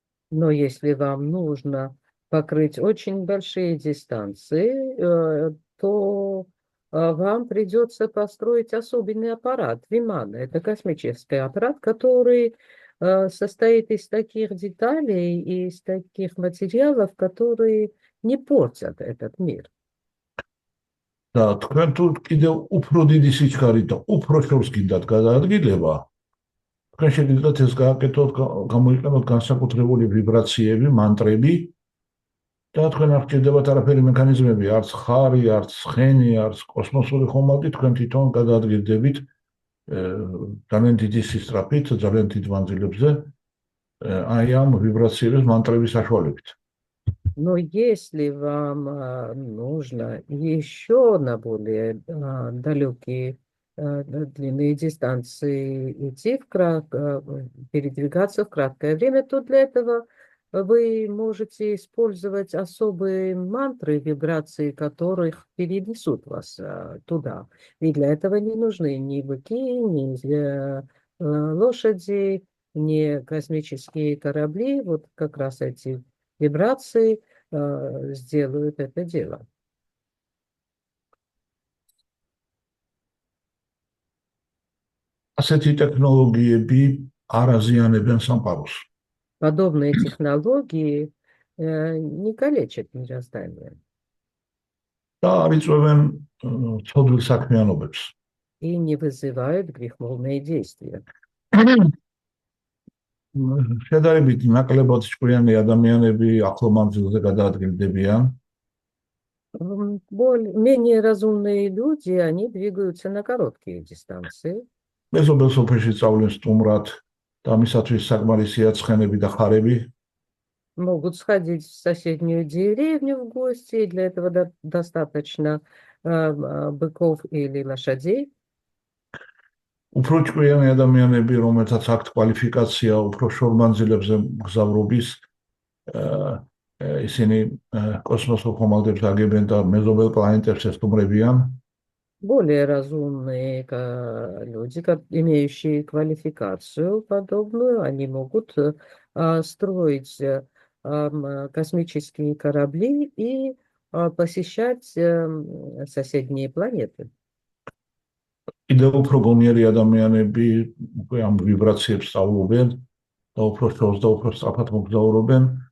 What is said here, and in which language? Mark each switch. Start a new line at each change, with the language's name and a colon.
Russian: Но если вам нужно покрыть очень большие дистанции, то вам придется построить особенный аппарат, Вимана. Это космический аппарат, который состоит из таких деталей и из таких материалов, которые не портят этот мир.
Georgian: და თქვენ თუ კიდევ უფრო დიდი სიჩქარით და უფრო შორს გინდათ გადაადგილება, თქვენ შეგიძლიათ ეს გააკეთოთ, გამოიყენოთ განსაკუთრებული ვიბრაციები, მანტრები და თქვენ არ გჭირდებათ არაფერი მექანიზმები, არც ხარი, არც ცხენი, არც კოსმოსური ხომალდი, თქვენ თვითონ გადაადგილდებით ძალიან დიდი სისწრაფით, ძალიან დიდ მანძილებზე, აი ამ ვიბრაციების მანტრების საშუალებით.
Russian: Но если вам нужно еще на более далекие длинные дистанции идти передвигаться в краткое время, то для этого вы можете использовать особые мантры, вибрации которых перенесут вас туда. И для этого не нужны ни быки, ни лошади, ни космические корабли. Вот как раз эти вибрации сделают это дело.
Georgian: ასეთი ტექნოლოგიები არ აზიანებენ სამყაროს.
Russian: Подобные технологии не калечат мироздание.
Georgian: და არ იწვევენ ცოდვილ საქმიანობებს.
Russian: И не вызывают греховные действия.
Georgian: შედარებით ნაკლებად ჭკვიანი ადამიანები ახლო მანძილზე გადაადგილდებიან.
Russian: Менее разумные люди, они двигаются на короткие дистанции.
Georgian: მეზობელ სოფელში სწავლენ სტუმრად და მისათვის საკმარისია ცხენები და ხარები.
Russian: Могут сходить в соседнюю деревню в гости, и для этого достаточно быков или лошадей.
Georgian: უფრო ჭკვიანი ადამიანები, რომელთაც აქვთ კვალიფიკაცია, უფრო შორმანძილებზე მგზავრობის, ისინი კოსმოსურ ხომალდებს აგებენ და მეზობელ პლანეტებს ესტუმრებიან.
Russian: Более разумные люди, имеющие квалификацию подобную, они могут строить космические корабли и посещать соседние планеты.
Georgian: კიდევ უფრო გონიერი ადამიანები უკვე ამ ვიბრაციებს სწავლობენ და უფრო შორს და უფრო სწრაფად მოგზაურობენ.